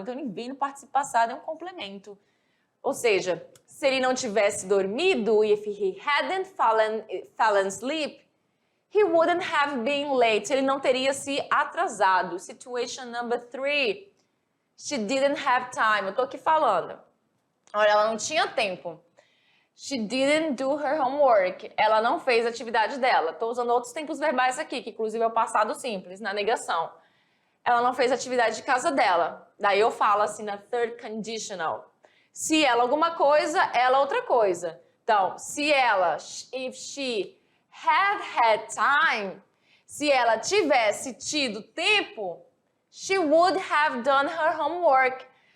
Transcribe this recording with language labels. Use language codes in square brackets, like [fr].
[pt] Então, ele vem no particípio passado, é um complemento. Ou seja, se ele não tivesse dormido, [en] if he hadn't fallen asleep, he wouldn't have been late. [pt] Ele não teria se atrasado. [en] Situation number 3. She didn't have time. [pt] Eu tô aqui falando. Olha, ela não tinha tempo. [en] She didn't do her homework. [pt] Ela não fez a atividade dela. Estou usando outros tempos verbais aqui, que inclusive é o passado simples, na negação. Ela não fez a atividade de casa dela. Daí eu falo assim na third conditional. Se ela alguma coisa, ela outra coisa. Então, se ela, [en] if she had time, [pt] se ela tivesse tido tempo, [en] she would have done her homework.